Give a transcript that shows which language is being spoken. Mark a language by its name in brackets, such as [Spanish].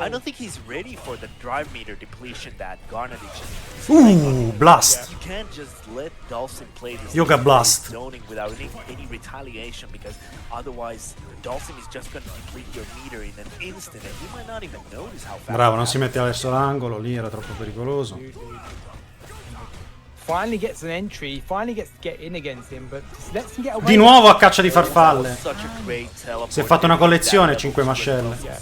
[English] I don't think he's ready for the drive meter depletion that Garnet is just. Blast. You can't just let Dalsim play this Yoga Blast. zoning without any retaliation, because otherwise Dalsim is just going to deplete your meter in an instant and you might not even notice how fast. [Italian] Bravo, non si mette verso l'angolo, lì era troppo pericoloso. [English] Finally gets an entry, finally gets to get in against him, but just lets him get away. [Italian] Di nuovo a caccia di farfalle. Si è fatto una collezione, 5 mascelle.